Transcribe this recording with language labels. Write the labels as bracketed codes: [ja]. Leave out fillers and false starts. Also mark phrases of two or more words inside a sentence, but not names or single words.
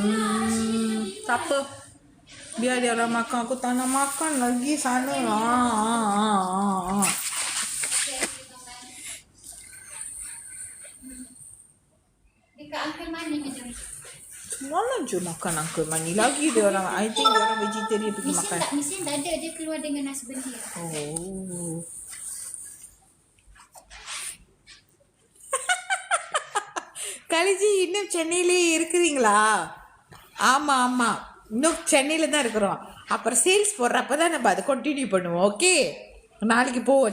[ms] Tak apa. Biar dia orang makan. Aku tak nak makan lagi sana. Dekat Uncle Mani macam. Semalam je makan Uncle Mani. Lagi dia orang. [en] I think [ms] dia orang vegetarian pergi makan. Mesin tak ada. Dia keluar dengan nasi belia. Oh. [ta] கலிஜி, இன்னும் சென்னையிலே இருக்கிறீங்களா? ஆமாம் ஆமாம், இன்னும் சென்னையில் தான் இருக்கிறோம். அப்புறம் சேல்ஸ் போடுறப்ப தான் நம்ம அதை கண்டினியூ பண்ணுவோம். ஓகே, நாளைக்கு போவோம்.